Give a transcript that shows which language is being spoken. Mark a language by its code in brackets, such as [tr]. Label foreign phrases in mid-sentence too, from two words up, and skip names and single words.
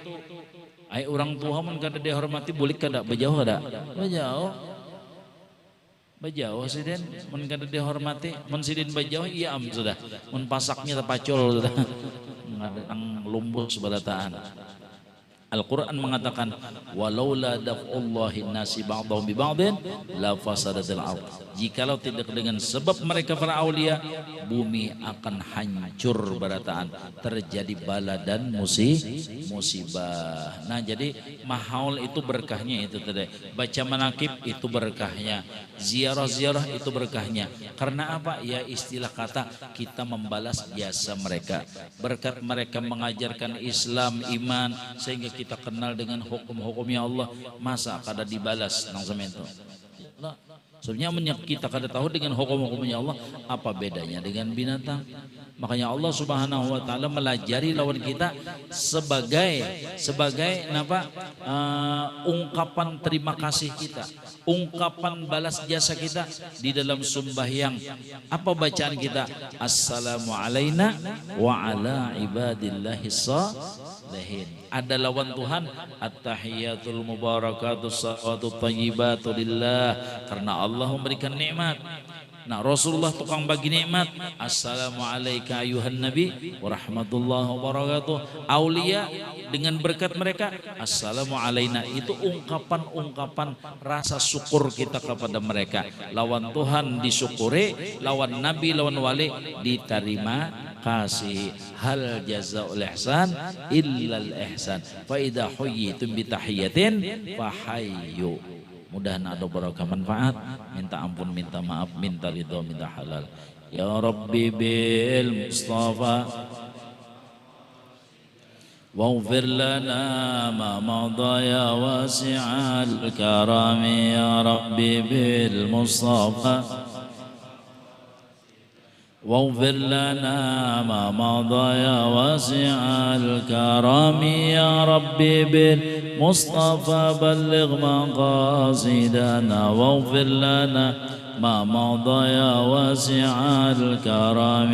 [bjn] Ai orang tua mun kada dihormati bulik kada bejauh kada bejauh sidin mun kada dihormati mun sidin bejauh iya sudah mun pasaknya terpacul sudah ngadang lumbuh sebalataan. [id] Al-Quran mengatakan [ar] ولولا دفع الله الناس بعضهم ببعض لفسدت الأرض. [id] Jikalau tidak dengan sebab mereka para aulia, bumi akan hancur berataan, terjadi bala dan musibah. Nah jadi mahaul itu berkahnya itu tadi, baca manakib itu berkahnya, ziarah-ziarah itu berkahnya. Karena apa? Ya istilah kata kita membalas jasa mereka, berkat mereka mengajarkan Islam, iman, sehingga kita kenal dengan hukum-hukumnya Allah, masa kada dibalas nang semen itu. Sebenarnya kita kada tahu dengan hukum-hukumnya Allah apa bedanya dengan binatang. Makanya Allah [ar] سبحانه وتعالى [id] melajari lawan kita sebagai ungkapan terima kasih kita, ungkapan balas jasa kita di dalam sembahyang. Apa bacaan kita? [ar] السلام علينا وعلى عباد الله الصالحين. [bjn] Ada lawan Tuhan, [ar] التحيات المباركات الصلوات الطيبات لله, [bjn] karena Allah memberikan nikmat. [id] Nah, Rasulullah tukang bagi nikmat. [ar] السلام عليك أيها النبي ورحمة الله وبركاته. [id] Aulia dengan berkat mereka, [ar] السلام علينا. [id] Itu ungkapan-ungkapan rasa syukur kita kepada mereka. [bjn] Lawan Tuhan disyukuri, lawan nabi, lawan wali diterima kasih. [ar] هل جزاء الإحسان إلا الإحسان. فإذا حييتم بتحية فحيوا. [id] Mudah-mudahan ada barakah manfaat, minta ampun, minta maaf, minta ridho, minta halal. [ar] يا ربي بالمصطفى واغفر لنا ما مضى يا واسع الكرم. يا ربي بالمصطفى واغفر لنا ما مضى يا واسع الكرم. يا ربي بالمصطفى بلغ مقاصدنا واغفر لنا ما مضى يا واسع الكرم.